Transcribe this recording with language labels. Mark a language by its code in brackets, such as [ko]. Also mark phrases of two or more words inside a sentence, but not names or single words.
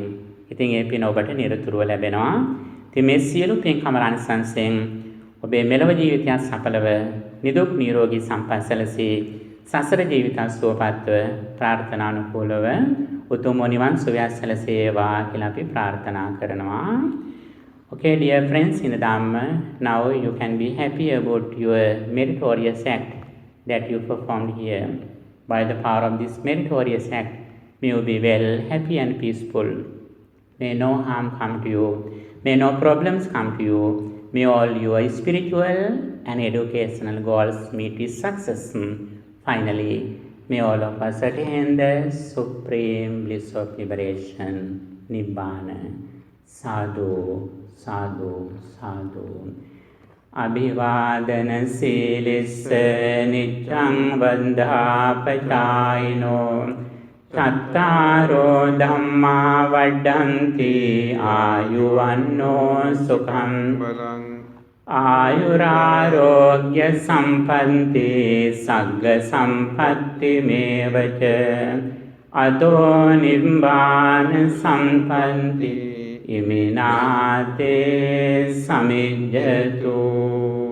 [si] ඉතින් ඒ පින ඔබට නිරතුරුව ලැබෙනවා. ඉතින් මේ සියලු පින්කම ආනිසංසයෙන් ඔබේ මෙලොව ජීවිතය සඵලව නිදුක් නිරෝගී සම්පත් සැලසී සසර ජීවිතය සුවපත්ව ප්‍රාර්ථනානුකූලව උතුම් නිවන් සුවය සැලසේවා කියලා අපි ප්‍රාර්ථනා කරනවා. [en] Okay, dear friends in the Dhamma, now you can be happy about your meritorious act that you performed here. By the power of this meritorious act, may you be well, happy and peaceful. May no harm come to you. May no problems come to you. May all your spiritual and educational goals meet with success. Finally, may all of us attain the supreme bliss of liberation, Nibbana. [pi] Sadhu, sadhu, sadhu. Abhivadana silissa nityam vandhapachayino චත්තාරෝ ධම්මා වඩ්ඩන්ති ආයුවන්නෝ සුඛං බලං ආයුරාරෝග්‍ය සම්පන්ති සග්ග සම්පatti මේවච අතෝ නිබ්බාන සම්පන්ති ඉමිනාතේ සමිජ්ජතු.